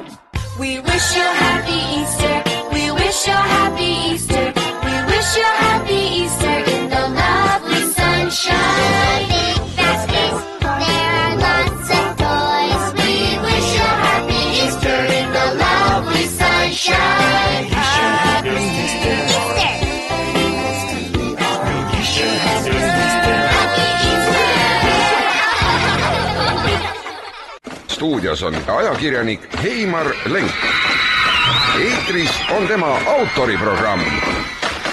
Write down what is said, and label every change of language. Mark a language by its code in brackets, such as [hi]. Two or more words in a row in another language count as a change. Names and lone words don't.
[en] We wish you a happy Easter. We wish you a happy Easter. We wish you a happy Easter in the lovely sunshine. Big baskets, there are lots of toys. We wish you a happy Easter in the lovely sunshine. Happy Easter. [et] Stuudios on ajakirjanik Heimar Lenk. Eetris on tema autoriprogramm.